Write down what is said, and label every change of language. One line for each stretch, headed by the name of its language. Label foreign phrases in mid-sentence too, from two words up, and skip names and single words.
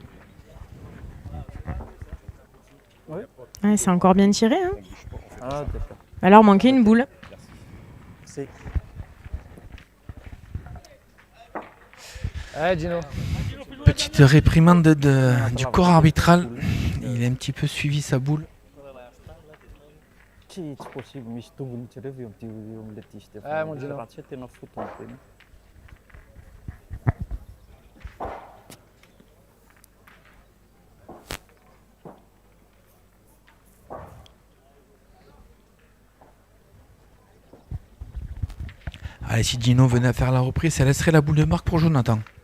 French: Ouais, c'est encore bien tiré. Hein. Ah, d'accord. Alors, manquait une boule. C'est Ouais, Gino. Petite réprimande du corps arbitral. Il a un petit peu suivi sa boule.
Malagasy: tsy possible misy tongony tsy reo eo amin'ilay diso dia
French: Ah, mon Dieu.
Malagasy: raha tsy hoe tena foton tena.
French: Allez, si Gino venait à faire la reprise, ça laisserait la boule de marque pour Jonathan.